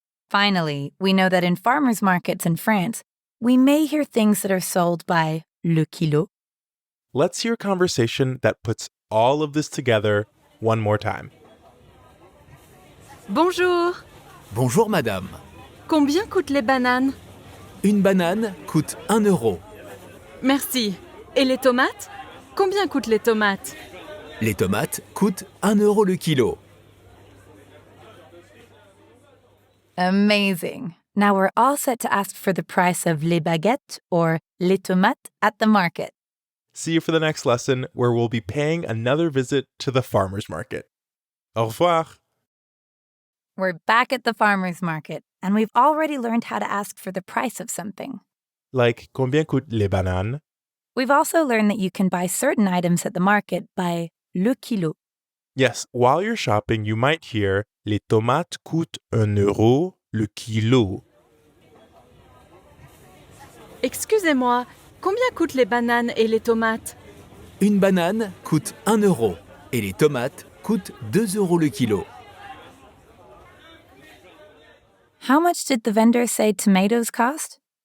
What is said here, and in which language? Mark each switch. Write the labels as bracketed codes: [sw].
[en] Finally, we know that in farmers' markets in France, we may hear things that are sold by le kilo. Let's hear a conversation that puts all of this together one more time. [fr] Bonjour. Bonjour madame. Combien coûtent les bananes? Une banane coûte 1 euro. Merci. Et les tomates? Combien coûtent les tomates? Les tomates coûtent 1 euro le kilo. [en] Amazing. Now we're all set to ask for the price of les baguettes or les tomates at the market. See you for the next lesson where we'll be paying another visit to the farmer's market. [fr] Au revoir. [en] We're back at the farmer's market, and we've already learned how to ask for the price of something. Like [fr] combien coûtent les bananes? [en] We've also learned that you can buy certain items at the market by le kilo. Yes, while you're shopping, you might hear [fr] les tomates coûtent 1 euro le kilo. Excusez-moi, combien coûtent les bananes et les tomates? Une banane coûte 1 euro et les tomates coûtent 2 euros le kilo. [en] How much did the vendor say tomatoes cost?